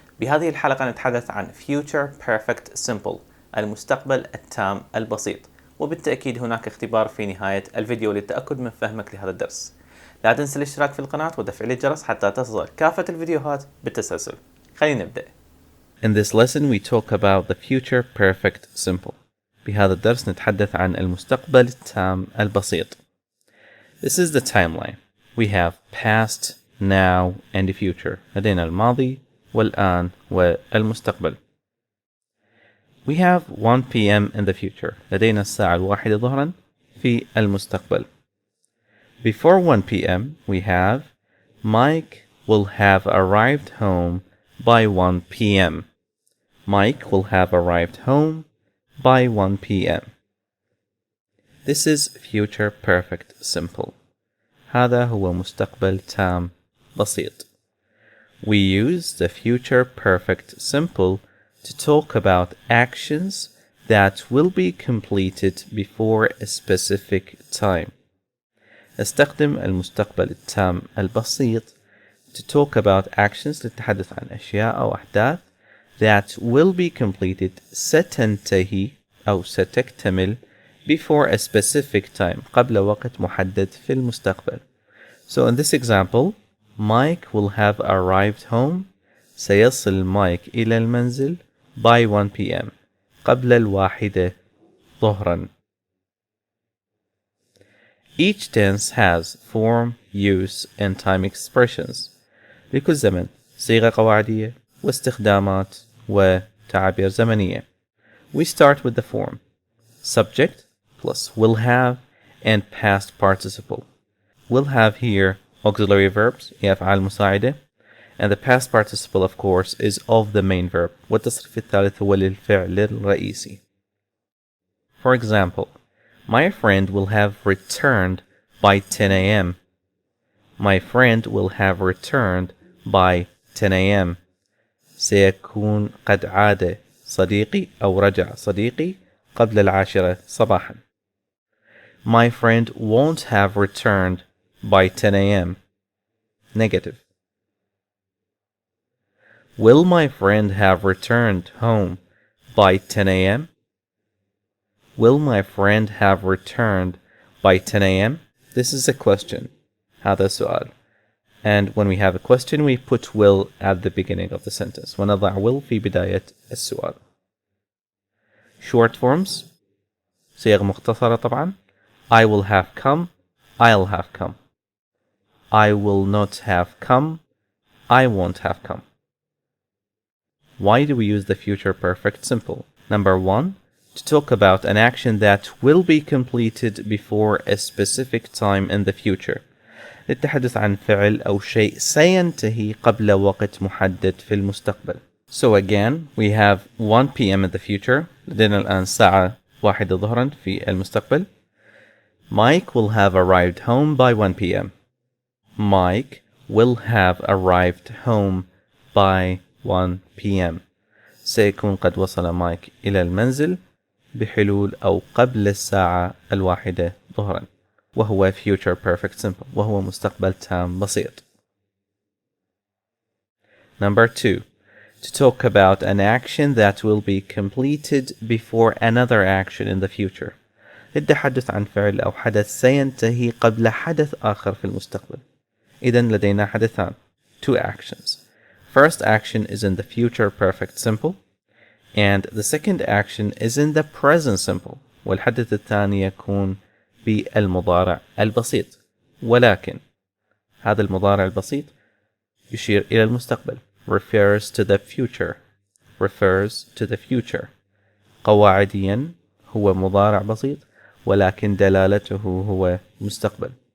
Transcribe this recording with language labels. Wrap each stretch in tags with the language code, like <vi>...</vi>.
<ar>بهذه الحلقة نتحدث عن</ar> <en>Future Perfect Simple،</en> <ar>المستقبل التام البسيط، وبالتأكيد هناك اختبار في نهاية الفيديو للتأكد من فهمك لهذا الدرس. لا تنسى الاشتراك في القناة وتفعيل الجرس حتى تصل كافة الفيديوهات بالتسلسل. خلينا نبدأ.</ar> <en>In this lesson we talk about the future perfect simple.</en> <ar>بهذا الدرس نتحدث عن المستقبل التام البسيط.</ar> <en>This is the timeline. We have past, now and the future.</en> <ar>لدينا الماضي والآن والمستقبل.</ar> <en>We have 1 p.m. in the future.</en> <ar>لدينا الساعة 1 ظهرا في المستقبل.</ar> <en>Before 1 p.m. we have Mike will have arrived home by 1 p.m. Mike will have arrived home by 1 p.m. This is future perfect simple.</en> <ar>هذا هو مستقبل تام بسيط.</ar> <en>We use the future perfect simple to talk about actions that will be completed before a specific time.</en> <ar>استخدم المستقبل التام البسيط</ar> <en>to talk about actions</en> <ar>للتحدث عن أشياء أو أحداث</ar> <en>that will be completed</en> <ar>ستنتهي أو ستكتمل</ar> <en>before a specific time</en> <ar>قبل وقت محدد في المستقبل.</ar> <en>So in this example, Mike will have arrived home.</en> <ar>سيصل مايك إلى المنزل</ar> <en>by 1 p.m.</en> <ar>قبل 1 ظهرا.</ar> <en>Each tense has form, use and time expressions.</en> <ar>لكل زمن صيغة قواعدية واستخدامات وتعابير زمنية.</ar> <en>We start with the form. Subject plus will have and past participle. Will have here auxiliary verbs</en> <ar>هي أفعال مساعدة,</ar> <en>and the past participle of course is of the main verb,</en> <ar>والتصريف الثالث هو للفعل الرئيسي.</ar> <en>For example, my friend will have returned by 10 a.m. My friend will have returned by 10 a.m. سيكون قد عاد صديقي أو رجع صديقي قبل 10 صباحا. My friend won't have returned by 10 a.m. Negative. Will my friend have returned home by 10 a.m.? Will my friend have returned by 10 a.m.? This is a question.</en> <ar>هذا سؤال.</ar> <en>And when we have a question, we put will at the beginning of the sentence.</en> <ar>ونضع will في بداية السؤال.</ar> <en>Short forms.</en> <ar>صيغ مختصرة طبعا.</ar> <en>I will have come. I'll have come. I will not have come. I won't have come. Why do we use the future perfect simple? Number 1, to talk about an action that will be completed before a specific time in the future.</en> <ar>للتحدث عن فعل أو شيء سينتهي قبل وقت محدد في المستقبل.</ar> <en>So again, we have 1 p.m. in the future.</en> <ar>لدينا الآن الساعة 1 ظهرا في المستقبل.</ar> <en>Mike will have arrived home by 1 p.m. Mike will have arrived home by 1 p.m.</en> <ar>سيكون قد وصل مايك إلى المنزل بحلول أو قبل الساعة 1 ظهرا. وهو</ar> <en>future perfect simple.</en> <ar>وهو مستقبل تام بسيط.</ar> <en>Number 2. To talk about an action that will be completed before another action in the future.</en> <ar>للتحدث عن فعل أو حدث سينتهي قبل حدث آخر في المستقبل. إذن لدينا حدثان.</ar> <en>2 actions. First action is in the future perfect simple, and the second action is in the present simple.</en> <ar>والحدث الثاني يكون بالمضارع البسيط. ولكن هذا المضارع البسيط يشير إلى المستقبل.</ar> <en>Refers to the future. Refers to the future.</en> <ar>قواعديا هو مضارع بسيط ولكن دلالته هو مستقبل.</ar>